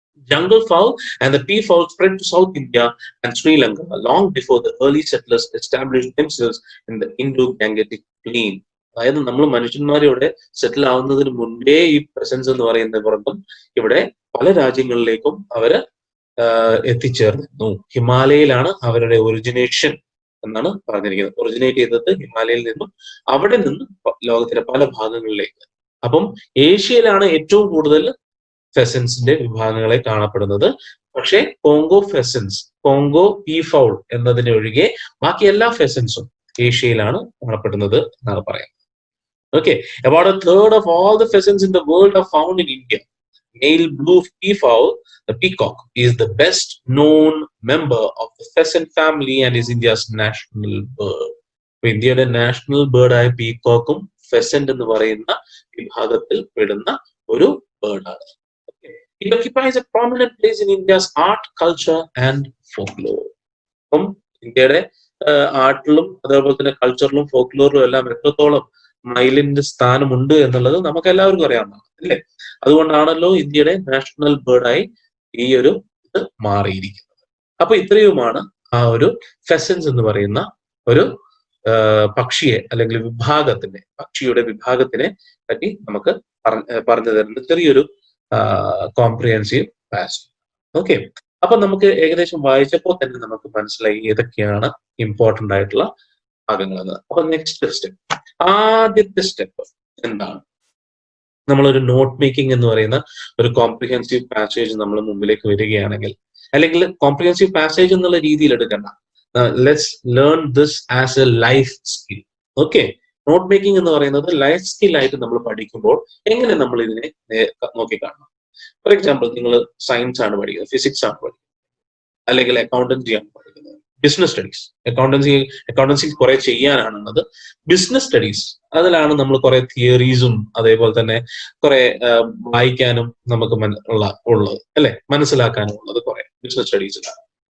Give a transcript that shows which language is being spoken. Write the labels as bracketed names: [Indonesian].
[English] Jungle fowl and the peafowl spread to South India and Sri Lanka long before the early settlers established themselves in the Indo-Gangetic plain. [Malayalam] അതായത് നമ്മൾ മനുഷ്യന്മാരിവിടെ സെറ്റിൽ ആവുന്നതിന് മുൻപേ ഈ presence എന്ന് പറയുന്ന വർഗം ഇവിടെ പല രാജ്യങ്ങളിലേക്കും അവര് എത്തിച്ചേർന്നു. ഹിമാലയയിലാണ് അവരുടെ ഒറിജിനേഷൻ എന്നാണ് പറഞ്ഞിരിക്കുന്നത്. ഒറിജിനേറ്റ് ചെയ്തത് ഹിമാലയയിൽ നിന്നും അവിടെ നിന്നും ലോകത്തിലെ പല ഭാഗങ്ങളിലേക്ക്. അപ്പം ഏഷ്യയിലാണ് ഏറ്റവും കൂടുതൽ ഫെസൻസിന്റെ വിഭാഗങ്ങളെ കാണപ്പെടുന്നത്. പക്ഷേ കോങ്കോ ഫെസൻസ്, കോങ്കോ പീഫൗൾ എന്നതിനെ ഒഴികെ ബാക്കി എല്ലാ ഫെസൻസും ഏഷ്യയിലാണ് കാണപ്പെടുന്നത് എന്നാണ് പറയുന്നത്. [English] Okay, about a third of all the pheasants in the world are found in India. Male blue peafowl, the peacock, is the best known member of the pheasant family and is India's national bird. [Malayalam] ഇന്ത്യയുടെ national ബേർഡായ പീകോക്കും pheasant എന്ന് പറയുന്ന വിഭാഗത്തിൽ പെടുന്ന ഒരു ബേർഡാണ്. [English] It occupies a prominent place in India's art, culture and folklore. [Malayalam] അപ്പം ഇന്ത്യയുടെ ആർട്ടിലും അതേപോലെ തന്നെ കൾച്ചറിലും ഫോക്ലോറിലും എല്ലാം എത്രത്തോളം മയിലിന്റെ സ്ഥാനമുണ്ട് എന്നുള്ളത് നമുക്ക് എല്ലാവർക്കും അറിയാവുന്നതാണ് അല്ലേ? അതുകൊണ്ടാണല്ലോ ഇന്ത്യയുടെ നാഷണൽ ബേർഡായി ഈ ഒരു ഇത് മാറിയിരിക്കുന്നത്. അപ്പൊ ഇത്രയുമാണ് ആ ഒരു ഫെസൻസ് എന്ന് പറയുന്ന ഒരു പക്ഷിയെ അല്ലെങ്കിൽ പക്ഷിയുടെ വിഭാഗത്തിനെ പറ്റി നമുക്ക് പറഞ്ഞു തരുന്ന ചെറിയൊരു കോംപ്രിഹെൻസീവ് പാസ്. ഓക്കെ, അപ്പൊ നമുക്ക് ഏകദേശം വായിച്ചപ്പോൾ തന്നെ നമുക്ക് മനസ്സിലായി ഏതൊക്കെയാണ് ഇമ്പോർട്ടന്റ് ആയിട്ടുള്ള ഭാഗങ്ങളെന്ന്. അപ്പൊ നെക്സ്റ്റ് സ്റ്റെപ്പ്, ആദ്യത്തെ സ്റ്റെപ്പ് എന്താണ്? നമ്മളൊരു നോട്ട് മേക്കിംഗ് എന്ന് പറയുന്ന ഒരു കോംപ്രിഹെൻസീവ് പാസേജ് നമ്മൾ മുമ്പിലേക്ക് വരികയാണെങ്കിൽ, അല്ലെങ്കിൽ കോംപ്രിഹെൻസീവ് പാസേജ് എന്നുള്ള രീതിയിൽ എടുക്കണ്ട, [English] let's learn this as a life skill. [Malayalam] Okay, not making എന്ന് പറയുന്നത് ലൈഫ് സ്കിൽ ആയിട്ട് നമ്മൾ പഠിക്കുമ്പോൾ എങ്ങനെ നമ്മൾ ഇതിനെ നോക്കിക്കാണണം. ഫോർ എക്സാമ്പിൾ, നിങ്ങൾ സയൻസ് ആണ് പഠിക്കുന്നത്, ഫിസിക്സ് ആണ് പഠിക്കുന്നത്, അല്ലെങ്കിൽ അക്കൗണ്ടൻസി ആണ് പഠിക്കുന്നത്, ബിസിനസ് സ്റ്റഡീസ്. അക്കൗണ്ടൻസി കുറെ ചെയ്യാനാണുള്ളത്. ബിസിനസ് സ്റ്റഡീസ്, അതിലാണ് നമ്മൾ കുറെ തിയറീസും അതേപോലെ തന്നെ കുറെ വായിക്കാനും നമുക്ക് ഉള്ളത് അല്ലെ, മനസ്സിലാക്കാനും ഉള്ളത് കുറെ ബിസിനസ് സ്റ്റഡീസിലാണ്.